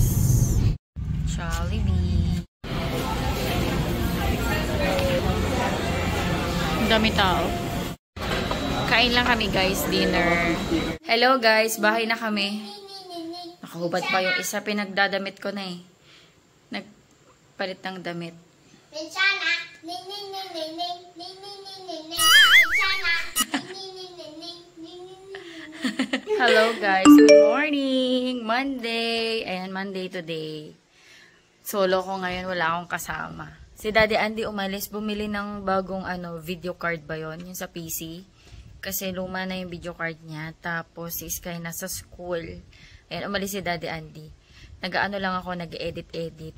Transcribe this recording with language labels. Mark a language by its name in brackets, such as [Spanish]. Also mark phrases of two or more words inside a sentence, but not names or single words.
[Filipino] Jollibee. Ang dami tao. Kain lang kami guys, dinner. [English] Hello guys, [Filipino] bahay na kami. Nakahubad pa yung isa, pinagdadamit ko na eh. Nagpalit ng damit. Bensana. Ning ning ning ning ning ning ning ning ning ning. Bensana. Ning ning ning ning ning ning ning. [English] Hello guys, good morning! [Filipino] Monday! Ayan, [English] Monday today. [Filipino] Solo ko ngayon, wala akong kasama. Si Daddy Andy umalis, bumili ng bagong [English] video card [Filipino] ba yun? Yung sa PC. Kasi luma na yung [English] video card [Filipino] niya. Tapos si Sky nasa school. Ayan, umalis si Daddy Andy. Nag-ano lang ako, nag-edit-edit.